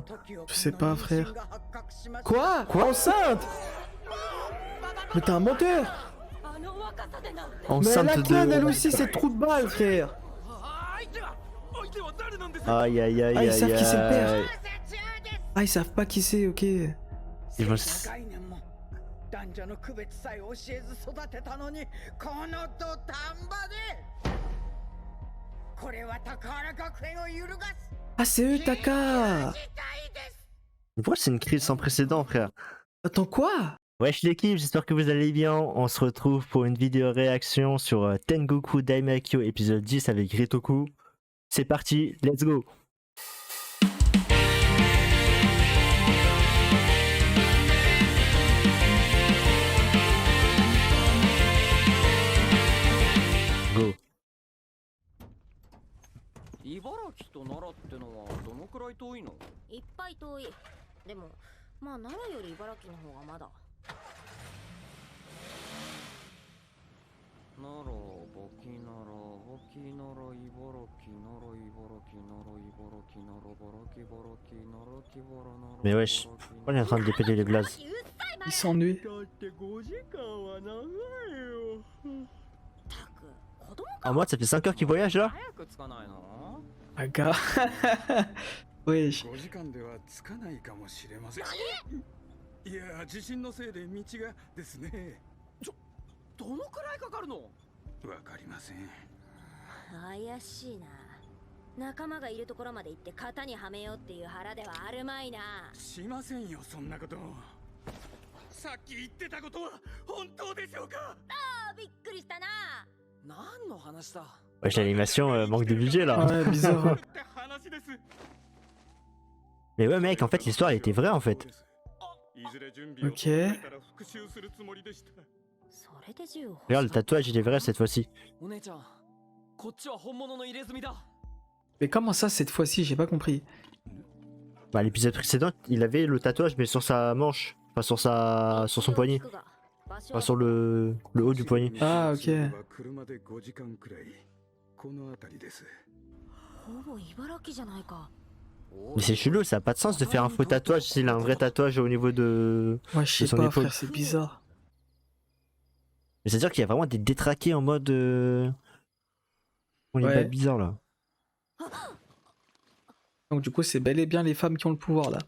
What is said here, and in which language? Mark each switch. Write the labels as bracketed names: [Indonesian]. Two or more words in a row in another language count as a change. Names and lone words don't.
[French] Je sais pas, frère. Quoi? Enceinte? Mais t'es un menteur! Mais elle Enceinte a clan, elle de. aussi, c'est trou de balle, frère! Aïe aïe aïe Ah, ils aïe savent qui c'est le père. aïe. Ah, ils savent pas qui c'est, ok. Ils vont. [Japanese] 概念も男女の区別さえ教えず育てたのにこの土壇場でこれは高原学園を揺るがす [French] Ah, c'est eux, Taka! [Japanese] 事態です。 [French] Mais pourquoi c'est une crise sans précédent, frère? Attends, quoi? Wesh l'équipe, j'espère que vous allez bien. On se retrouve pour une vidéo réaction sur Tengoku Daimakyo épisode 10 avec Ritoku. C'est parti, [English] let's go. Go. [Japanese] 茨城と奈良ってのはどのくらい遠いの？いっぱい遠い。でもまあ奈良より茨城の方がまだ。奈良、簿記奈良、簿記奈良、茨城、奈良、茨城、奈良、茨城、奈良、茨城、茨城、奈良、木原、奈良。 [French] Mais wesh, pourquoi il est en train de dépêler les blazes? Il s'ennuie. [Japanese] だって5時間は長いよ。たく子供 [French] En moi, ça fait 5 heures qu'il voyage là? [Japanese] 早く着かないの？ [French] Ah, gars. Wesh. [Japanese] 5 時間ではつかないかもしれません。いや、地震のせいで道がですね。どのくらいかかるの？わかりません。怪しいな。仲間がいるところまで行って型にはめようっていう腹ではあるまいな。しませんよ、そんなこと。さっき言ってたことは本当でしょうか？あーびっくりしたな。何の話だ？ [French] Wesh, l'animation manque de budget là. Ouais, bizarre. [Japanese] って話です。 [French] Mais ouais, mec, en fait, l'histoire elle était vraie en fait. [Japanese] いずれ準備を Ok. 整えたら復讐するつもりでした。それで銃を。 [French] Regarde, le tatouage il est vrai cette fois-ci. [Japanese] お姉ちゃん、こっちは本物の入れ墨だ。 [French] Mais comment ça, cette fois-ci? J'ai pas compris. Bah, l'épisode précédent, il avait le tatouage mais sur sa manche. Enfin, sur son poignet. Enfin, sur le haut du poignet. Ah, ok. [Japanese] 車で5時間くらい。この辺りです。ほぼ茨城じゃないか。 [French] Mais c'est chelou, ça a pas de sens de faire un faux tatouage s'il a un vrai tatouage au niveau de. Ouais, je sais son pas, épaule. frère, c'est bizarre. Mais c'est-à-dire qu'il y a vraiment des détraqués en mode. On est Ouais. pas bizarre là. Donc du coup, c'est bel et bien les femmes qui ont le pouvoir là.